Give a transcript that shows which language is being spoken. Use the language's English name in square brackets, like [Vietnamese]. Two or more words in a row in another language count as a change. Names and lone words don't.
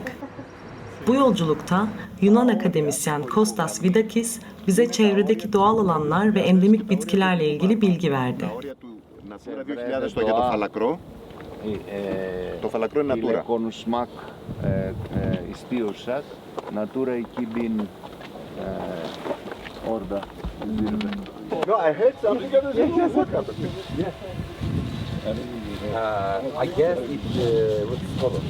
[Turkish] Bu yolculukta Yunan akademisyen Kostas Vidakis bize çevredeki doğal alanlar ve endemik bitkilerle ilgili bilgi verdi. [Greek] Natura 2000 για το φαλακρό. Το φαλακρό είναι Natura. [Turkish] Konuşmak istiyorsak Natura 2000 orada [English] No, I heard something that I guess it's what's it called?